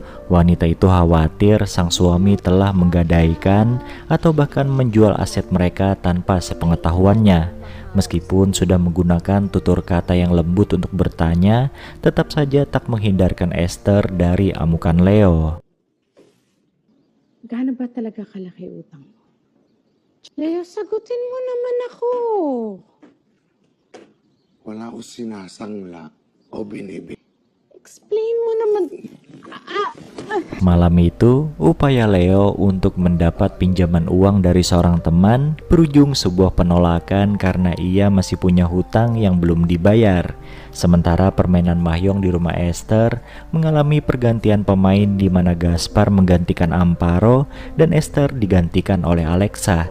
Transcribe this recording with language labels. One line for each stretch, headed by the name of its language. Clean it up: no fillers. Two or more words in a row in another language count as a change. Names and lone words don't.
Indonesian: Wanita itu khawatir sang suami telah menggadaikan atau bahkan menjual aset mereka tanpa sepengetahuannya. Meskipun sudah menggunakan tutur kata yang lembut untuk bertanya, tetap saja tak menghindarkan Esther dari amukan Leo.
Filipino: Gaano ba talaga kalaki utang mo? Leo, sagutin mo naman ako. Wala ko sinasangla o binibig. Explain mo naman.
Indonesian: Malam itu, upaya Leo untuk mendapat pinjaman uang dari seorang teman berujung sebuah penolakan karena ia masih punya hutang yang belum dibayar. Sementara permainan mahjong di rumah Esther mengalami pergantian pemain di mana Gaspar menggantikan Amparo dan Esther digantikan oleh Alexa.